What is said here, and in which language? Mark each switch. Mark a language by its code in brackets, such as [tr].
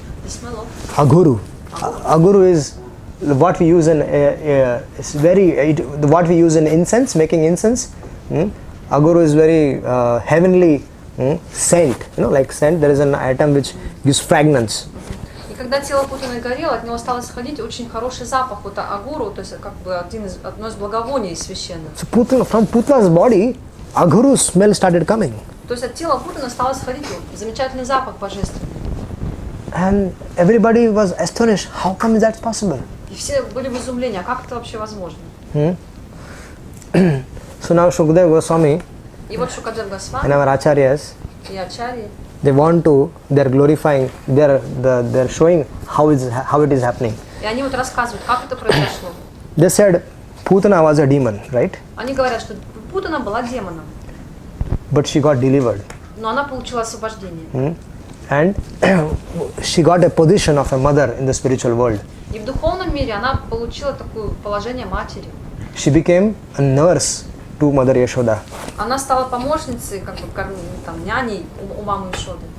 [en] the smell of Aguru. Aguru is what we use in what we use in incense, making incense. Aguru is very heavenly scent. Like scent, there is an item which gives fragrance. [ru] И когда тело Путаны горело, от него стало сходить очень хороший запах, вот агуру, то есть как бы одно из благовоний священных. [en] So from Putna's body, aguru smell started coming. [ru] То есть от тела Путаны стало сходить замечательный запах божественный. [en] And everybody was astonished. How come is that possible? [ru] И все были в изумлении, а как это вообще возможно? [en] So now Shukdev Goswami [ru] И вот Шукадев [en] and [ru] Госвами [en] our acharyas, [ru] и Ачарьи, [en] they're glorifying, they're showing how it is happening. [ru] и они вот рассказывают, как это произошло. [en] They said Putana was a demon, right? [ru] Они говорят, что Путана была демоном, [en] But she got delivered. [ru] но она получила освобождение. [en] And she got a position of a mother in the spiritual world. [ru] И в духовном мире она получила такое положение матери. [en] She became a nurse to Mother Yashoda [ru] Она стала помощницей, как бы там, няней у мамы Ишоды